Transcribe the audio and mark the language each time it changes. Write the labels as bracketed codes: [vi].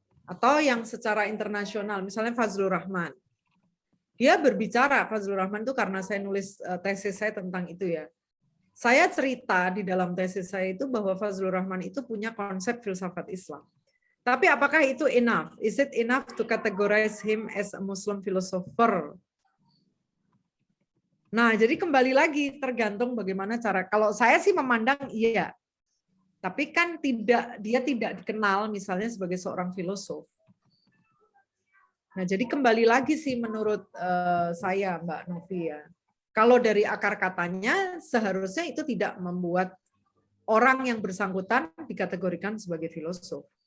[id] Atau yang secara internasional, misalnya Fazlur Rahman, dia berbicara Fazlur Rahman itu karena saya nulis tesis saya tentang itu ya. Saya cerita di dalam tesis saya itu bahwa Fazlur Rahman itu punya konsep filsafat Islam. Tapi apakah itu [en] enough? Is it enough to categorize him as a Muslim philosopher? [id] Nah, jadi kembali lagi tergantung bagaimana cara. Kalau saya sih memandang iya, tapi kan dia tidak dikenal misalnya sebagai seorang filosof. Nah, jadi kembali lagi sih menurut saya, Mbak Novi ya. Kalau dari akar katanya seharusnya itu tidak membuat orang yang bersangkutan dikategorikan sebagai filosof.